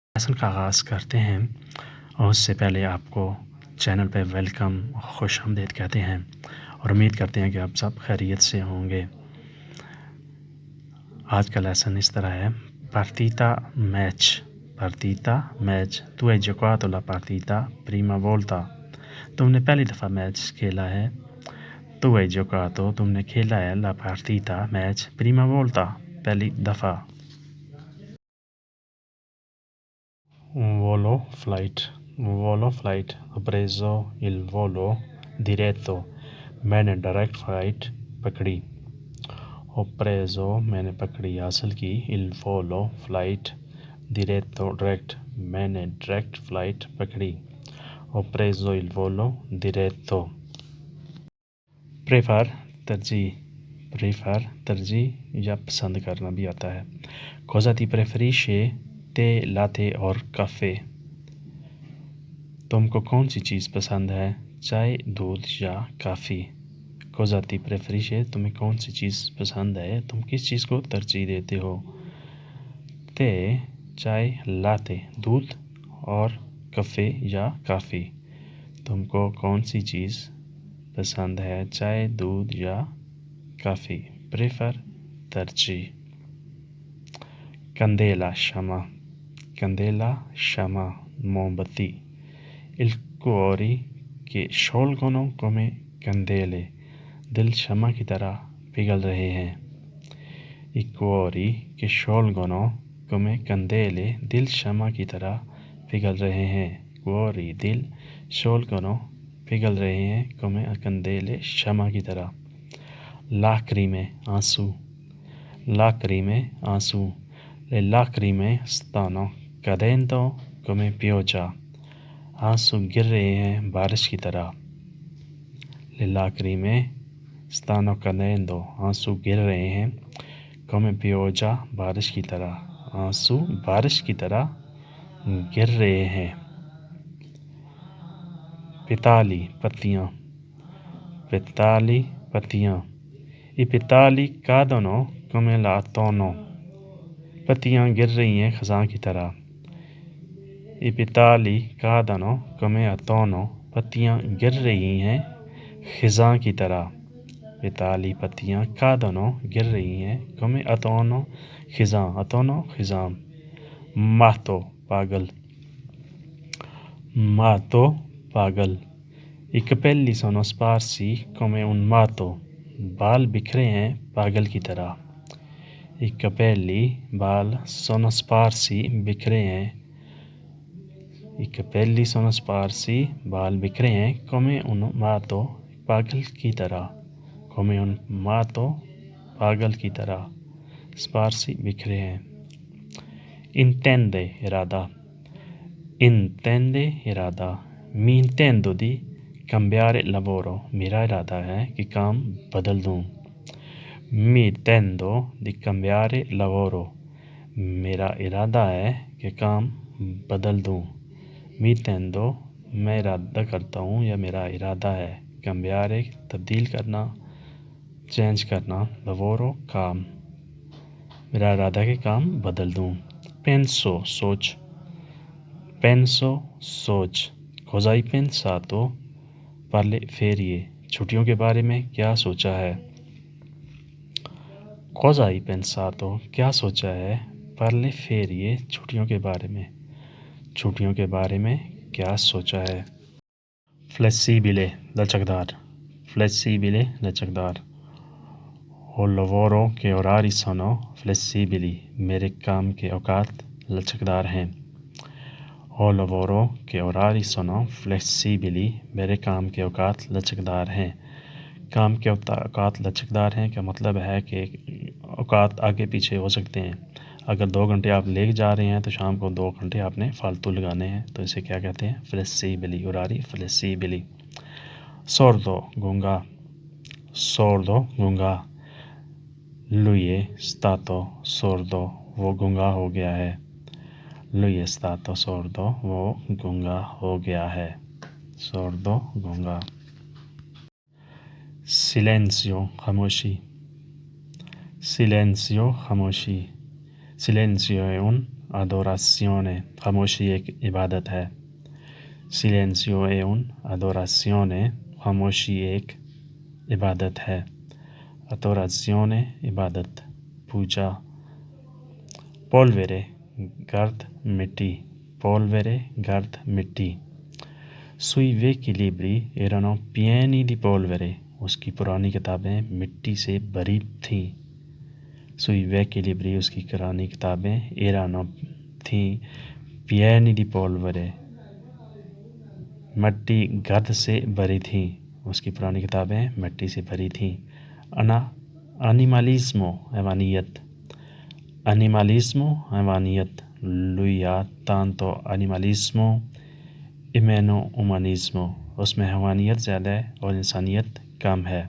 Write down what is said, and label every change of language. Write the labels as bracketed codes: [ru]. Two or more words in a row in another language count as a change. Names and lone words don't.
[ur] لیسن کا آغاز کرتے ہیں اور اس سے پہلے آپ کو چینل پہ ویلکم خوش آمدید کہتے ہیں اور امید کرتے ہیں کہ آپ سب خیریت سے ہوں گے۔ آج کا لیسن اس طرح ہے: پارتیتا میچ تو [it] hai giocato la partita prima volta۔ [ur] تم نے پہلی دفعہ میچ کھیلا ہے۔ تو [it] hai giocato [ur] تم نے کھیلا ہے [it] la partita [ur] میچ [it] prima volta [ur] پہلی دفعہ۔ [it] volo flight ho preso il volo diretto [ur] میں نے ڈائریکٹ فلائٹ پکڑی۔ [it] ho preso [ur] میں نے پکڑی حاصل کی [it] il volo [ur] فلائٹ diretto ڈائریکٹ میں نے ڈائریکٹ فلائٹ پکڑی۔ [it] ho preso il volo diretto۔ [ur] پریفر ترجیح یا پسند کرنا بھی آتا ہے۔ [it] cosa ti preferisce tè latte اور کافے۔ [ur] تم کو کون سی چیز پسند ہے، چائے، دودھ یا کافی۔ [it] cosa ti preferisce [ur] تمہیں کون سی چیز پسند ہے، تم کس چیز کو ترجیح دیتے ہو۔ تے چائے، لاتے دودھ اور کافے یا کافی۔ تم کو کون سی چیز پسند ہے، چائے، دودھ یا کافی۔ پریفر ترجیح۔ کندیلا شمع موم بتی۔ [it] il cuore che sciolgono come candele [ur] دل شمع کی طرح پگھل رہے ہیں۔ [it] i cuori che sciolgono come candele [ur] دل شمع کی طرح پگھل رہے ہیں۔ cuori دل، sciolgono پگھل رہے ہیں، [it] come candele [ur] شمع کی طرح۔ lacrime آنسو۔ [it] le lacrime stanno cadendo come pioggia [ur] آنسو گر رہے ہیں بارش کی طرح۔ [it] le lacrime stanno cadendo [ur] آنسو گر رہے ہیں [it] come pioggia [ur] بارش کی طرح۔ آنسو بارش کی طرح گر رہے ہیں۔ petali پتیاں۔ [it] i petali cadono come l'autunno [ur] پتیاں گر رہی ہیں خزاں کی طرح۔ [it] i petali cadono come l'autunno [ur] پتیاں گر رہی ہیں خزاں کی طرح۔ petali پتیاں cadono گر رہی ہیں [it] come l'autunno [ur] خزاں۔ autunno خزاں۔ matto پاگل۔ [it] i capelli sono sparsi come un matto [ur] بال بکھرے ہیں پاگل کی طرح۔ [it] i capelli بال sono sparsi [ur] بکھرے ہیں۔ [it] i capelli sono sparsi [ur] بال بکھرے ہیں [it] come un matto [ur] پاگل کی طرح۔ [it] come un matto [ur] پاگل کی طرح۔ sparsi بکھرے ہیں۔ intende ارادہ [it] mi intendo di cambiare lavoro [ur] میرا ارادہ ہے کہ کام بدل دوں۔ [it] mi intendo di cambiare lavoro [ur] میرا ارادہ ہے کہ کام بدل دوں۔ [it] mi intendo [ur] میں ارادہ کرتا ہوں یا میرا ارادہ ہے۔ cambiare تبدیل کرنا، چینج کرنا، lavoro کام، میرا ارادہ ہے کہ کام بدل دوں۔ penso سوچ۔ [it] cosa hai pensato per le ferie [ur] چھٹیوں کے بارے میں کیا سوچا ہے۔ [it] cosa hai pensato [ur] کیا سوچا ہے [it] per le ferie [ur] چھٹیوں کے بارے میں، چھٹیوں کے بارے میں کیا سوچا ہے۔ flessibile لچکدار۔ [it] ho lavoro che orari sono flessibili [ur] میرے کام کے اوقات لچکدار ہیں۔ [it] ho lavoro che orari sono flessibili [ur] میرے کام کے اوقات لچکدار ہیں۔ کام کے اوقات لچکدار ہیں کا مطلب ہے کہ اوقات آگے پیچھے ہو سکتے ہیں۔ اگر 2 گھنٹے آپ لے جا رہے ہیں تو شام کو 2 گھنٹے آپ نے فالتو لگانے ہیں، تو اسے کیا کہتے ہیں؟ [it] flessibili orari flessibili۔ [ur] sordo گونگا۔ [it] lui è stato sordo [ur] وہ گونگا ہو گیا ہے۔ [it] lui è stato sordo [ur] وہ گونگا ہو گیا ہے۔ sordo گونگا۔ silenzio خاموشی۔ [it] silenzio خاموشی۔ silenzio è un adorazione, [ur] خاموشی ایک عبادت ہے. [it] Silenzio è un'adorazione, [ur] خاموشی ایک عبادت ہے. Adorazione عبادت. پوجا. Polvere گرد مٹی. Polvere گرد مٹی. [it] Sui vecchi libri erano pieni di polvere, [ur] اس کی پرانی کتابیں مٹی سے بھری تھیں. [it] Sui vecchi libri [ur] اس کی پرانی کتابیں [it] erano تھیں pieni di polvere, [ur] مٹی گرد سے بھری تھیں. اس کی پرانی کتابیں مٹی سے بھری تھیں. Animalismo حیوانیت. Animalismo حیوانیت. [it] Lui ha tanto animalismo e meno umanismo, [ur] اس میں حیوانیت زیادہ ہے اور انسانیت کم ہے.